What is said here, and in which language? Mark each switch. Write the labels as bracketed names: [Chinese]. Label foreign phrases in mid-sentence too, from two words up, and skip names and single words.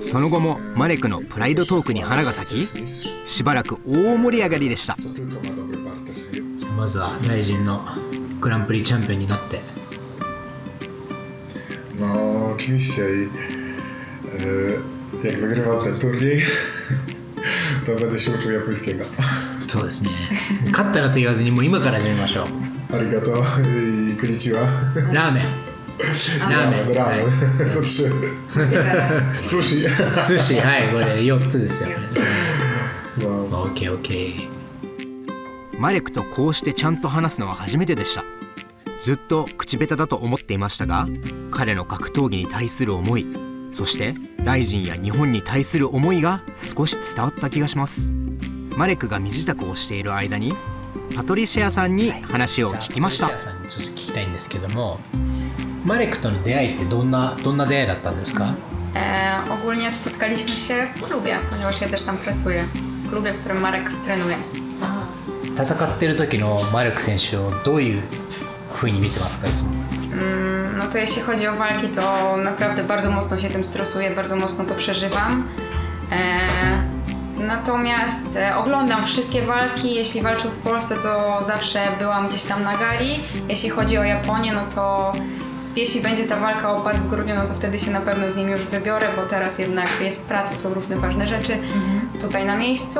[Japanese] その後もマレクのプライドトークに花が咲きしばらく大盛り上がりでした。 [Polish] To tylko ma dobry parter. [Japanese] まずは大臣のグランプリチャンピオンになって [Polish] No, oczywiście i jak wygrywam ten turniej, to będę się uczył japońskiego. [Japanese] そうですね。勝ったらと言わずにもう今から始めましょう。 Arigato i konnichiwa. ラーメン、ラーメン、は Ramen. い、 [Polish] To 3. Sushi. [Japanese] 寿司、はい、これ4つですよね。 [Polish] No. [Japanese] オッケーオッケー。マレクとこうしてちゃんと話すのは初めてでした。ずっと口下手だと思っていましたが彼の格闘技に対する思いそしてライジンや日本に対する思いが少し伝わった気がします。マレクが身支度をしている間にパトリシアさんに話を聞きました。パトリシアさんにちょっと聞きたいんですけども、マレクとの出会いってどんな出会いだったんですか？ [Polish] Ogólnie spotkaliśmy się w klubie, ponieważ ja też tam pracuję. W klubie, w którym Marek trenuje. [Japanese] 戦ってる時のマレク選手をどういう風に見てますかいつも？ [Polish] No to jeśli chodzi o walki, to naprawdę bardzo mocno się tym stresuję, bardzo mocno to przeżywam. Natomiast oglądam wszystkie walki. Jeśli walczył w Polsce, to zawsze byłam gdzieś tam na gali. Jeśli chodzi o Japonię, no to jeśli będzie ta walka o pas w grudniu, no to wtedy się na pewno z nim już wybiorę, bo teraz jednak jest praca, są różne ważne rzeczy tutaj na miejscu.